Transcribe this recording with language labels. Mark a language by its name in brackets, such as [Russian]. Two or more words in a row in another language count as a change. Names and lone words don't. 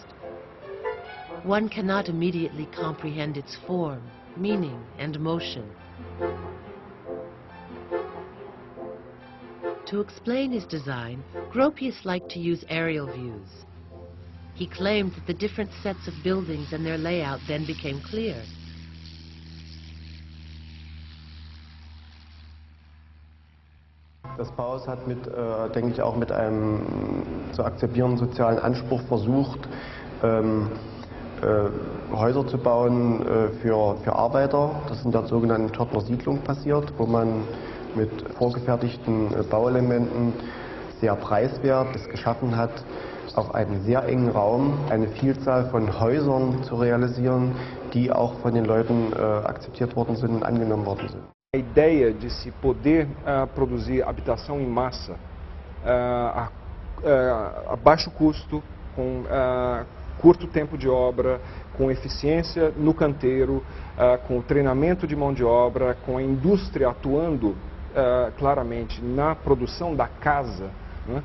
[English] One cannot immediately comprehend its form, meaning, and motion. To explain his design, Gropius liked to use aerial views. He claimed that the different sets of buildings and their layout then became clear. [German] Das Bauhaus hat denke ich, auch mit einem zu akzeptierenden sozialen Anspruch versucht, Häuser zu bauen für Arbeiter. Das in der sogenannten Törtner Siedlung passiert, wo man mit vorgefertigten Bauelementen sehr preiswert es geschaffen hat, auf einen sehr engen Raum eine Vielzahl von Häusern zu realisieren, die auch von den Leuten akzeptiert worden sind und angenommen worden sind. [Portuguese] A ideia de se poder produzir habitação em massa a baixo custo, com curto tempo de obra, com eficiência no canteiro, com o treinamento de mão de obra, com a indústria atuando claramente na produção da casa, né?